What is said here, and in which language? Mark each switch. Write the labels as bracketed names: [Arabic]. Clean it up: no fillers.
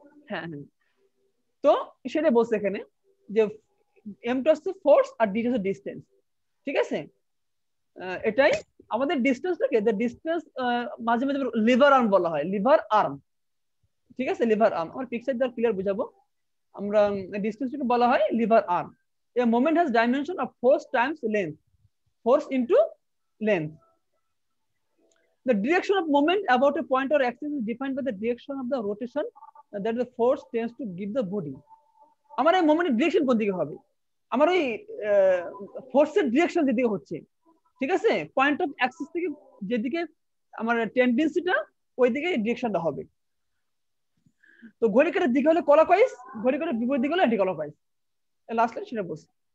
[Bangla] হ্যাঁ হ্যাঁ, তো সেটা বলছে এখানে যে এমটা হচ্ছে ফোর্স আর ডি হচ্ছে ডিসটেন্স, ঠিক আছে? এটাই আমাদের ডিসটেন্সটাকে, দ্য ডিসটেন্স মাঝে মাঝে লিভার আর্ম বলা হয়, লিভার আর্ম, ঠিক আছে? লিভার আর্ম, আমার পিকচার দ্বারা ক্লিয়ার বুঝাবো। আমরা ডিসটেন্সটাকে বলা হয় liver arm. [English] a moment has dimension of force times length, force into length. The direction of moment about a point or axis is defined by the direction of the rotation that the force tends to give the body. [Bangla] আমার এই মোমেন্টের direction কোন দিকে হবে? আমার ওই ফোর্সের direction যেদিকে হচ্ছে, ঠিক আছে, পয়েন্ট অফ অ্যাক্সিস থেকে যেদিকে আমার টেন্ডেন্সিটা ওই দিকে ডিরেকশনটা হবে। তো ঘড়ি কাঁটার দিকে হলে ক্লকওয়াইজ, ঘড়ি কাঁটার বিপরীত দিকে হলে অ্যান্টি ক্লকওয়াইজ। লাস্ট লাইন সেটা বলছি।